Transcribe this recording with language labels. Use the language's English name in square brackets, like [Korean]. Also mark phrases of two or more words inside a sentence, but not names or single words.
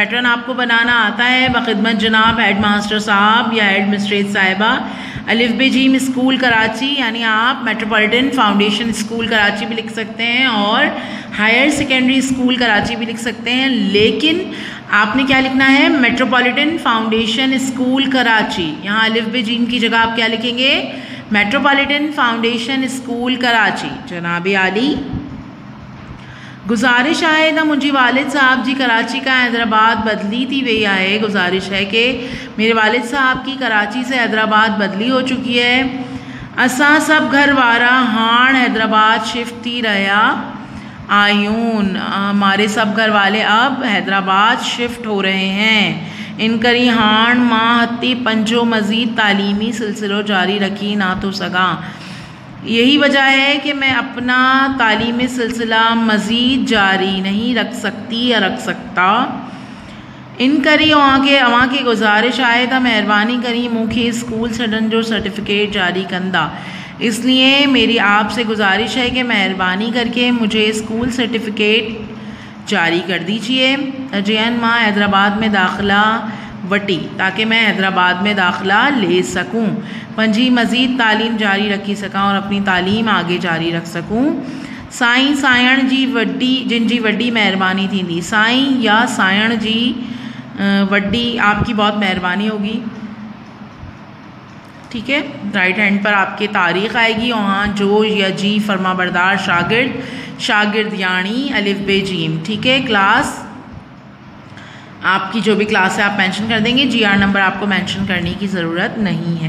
[Urdu] پیٹرن آپ کو بنانا آتا ہے۔ بخدمت جناب ہیڈ ماسٹر صاحب یا ایڈمنسٹریٹر صاحبہ، الف بے جیم سکول کراچی، یعنی آپ میٹروپولیٹن فاؤنڈیشن سکول کراچی بھی لکھ سکتے ہیں اور ہائر سیکنڈری سکول کراچی بھی لکھ سکتے ہیں، لیکن آپ نے کیا لکھنا ہے? میٹروپولیٹن فاؤنڈیشن سکول کراچی۔ یہاں الف بے جیم کی جگہ آپ کیا لکھیں گے? मेट्रोपॉलिटन फाउंडेशन स्कूल कराची। [Sindhi] जनाब आली, गुजारिश आहे त मुंहिंजी वालिद साहब जी कराची का हैदराबाद बदली थी वई आहे। [Urdu] گزارش ہے کہ میرے والد صاحب کی کراچی سے حیدرآباد بدلی ہو چکی ہے. [Sindhi] असां सब घर वारा हाण हैदराबाद शिफ्ट थी रहा आयून। [Urdu] ہمارے سب گھر والے اب حیدرآباد شفٹ ہو رہے ہیں. [Sindhi] इन करी हाण मां हती पंजो मज़ीद तालीमी सिलसिलो जारी रखी ना तो सघां। [Urdu] یہی وجہ ہے کہ میں اپنا تعلیمی سلسلہ مزید جاری نہیں رکھ سکتی یا رکھ سکتا. [Sindhi] इन करी अवां खे गुजारिश आहे त महिरबानी करी मूंखे स्कूल छॾण जो सर्टिफिकेट जारी कंदा। [Urdu] اس لیے میری آپ سے گزارش ہے کہ مہربانی کر کے مجھے سکول سرٹیفکیٹ جاری کر دیجیے. [Sindhi] अजयन मां हैदराबाद में दाखिला वटी [Urdu] تاکہ میں حیدرآباد میں داخلہ لے سکوں, [Sindhi] पंजी मज़ीद तालीम जारी रखी सकां [Urdu] اور اپنی تعلیم آگے جاری رکھ سکوں. [Sindhi] साईं सायण जी वड्डी, जिन जी वड्डी मेहरबानी थींदी। साईं या सायण जी वड्डी, [Urdu] آپ کی بہت مہربانی ہوگی. ٹھیک ہے, [English] right hand [Urdu] پر آپ کے تاریخ آئے گی. [Sindhi] वहाँ जो या जी फरमाबरदार शागिर्द, शागिर्द यानी अलिफ बे जीम। [Urdu] ٹھیک ہے، کلاس آپ کی جو بھی کلاس ہے آپ مینشن کر دیں گے, [English] GR number [Urdu] آپ کو مینشن کرنے کی ضرورت نہیں ہے.